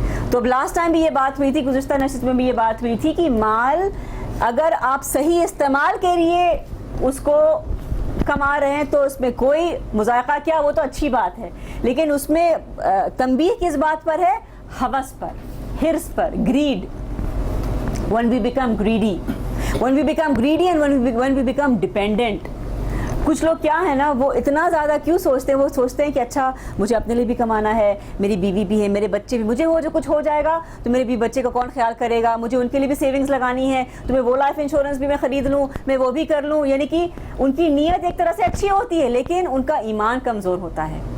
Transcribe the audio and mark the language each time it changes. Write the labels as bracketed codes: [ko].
[ur] تو last time بھی یہ بات ہوئی تھی, گزشتہ نشست میں بھی یہ بات ہوئی تھی کہ مال اگر آپ صحیح استعمال کے لیے اس کو کما رہے ہیں تو اس میں کوئی مذائقہ کیا, وہ تو اچھی بات ہے, لیکن اس میں تنبیہ کس بات پر ہے؟ ہوس پر, ہرس پر, grade. [en] when we become greedy and when we become dependent. [ur] کچھ لوگ کیا ہے نا, وہ اتنا زیادہ کیوں سوچتے ہیں, وہ سوچتے ہیں کہ اچھا مجھے اپنے لیے بھی کمانا ہے, میری بیوی بھی ہے, میرے بچے بھی, مجھے وہ جو کچھ ہو جائے گا تو میرے بھی بچے کا کون خیال کرے گا, مجھے ان کے لیے بھی سیونگز لگانی ہے, تو میں وہ لائف انشورنس بھی میں خرید لوں, میں وہ بھی کر لوں. یعنی کہ ان کی نیت ایک طرح سے اچھی ہوتی ہے, لیکن ان کا ایمان کمزور ہوتا ہے.